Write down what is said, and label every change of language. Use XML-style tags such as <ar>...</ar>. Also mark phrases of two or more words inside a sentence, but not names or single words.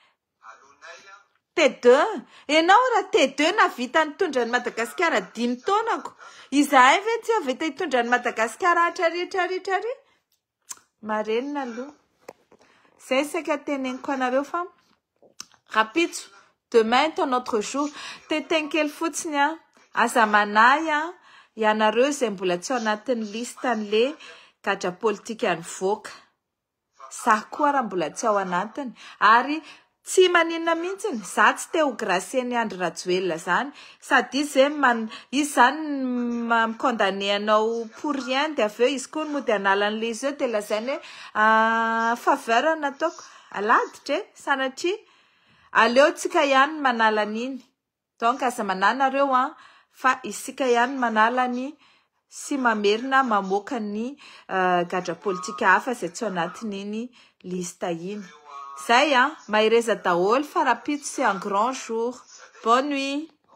<mg>T2 ianao raha T2 na vita nitondra ny Madagasikara 5 taonako izahay ve tsy aveta hitondra ny Madagasikara hatrarihatrarihatrary marenina aloha zay saika teneniko anareo fa rapitso</mg> <fr>demain est un autre</fr> <mg>jour tetenkely fotsiny a aza manahy a ianareo izay mbola tsy ao anatin'ny listan'le gadra politika nivoaka za koa raha mbola tsy ao anatiny ary tsy maninona mihitsiny za tsy te ho grasieny Andry Rajoelina zany sady izy zany mikondane anao</mg> <fr>pour rien</fr> <mg>de aveo izy koa mody analan'le izy eo de lazainy hoe faveur nataoko aladitra sanatria aleo tsika ihany manala an'iny donc aza mananareo fa isika ihany manala ny sy mamerina mamoaka ny gadra politika hafa izay tsy ao anatin'iny lista iny zay mahireza daholo fa rapitso</mg> <fr>c'est un grand jour bonne nuit</fr>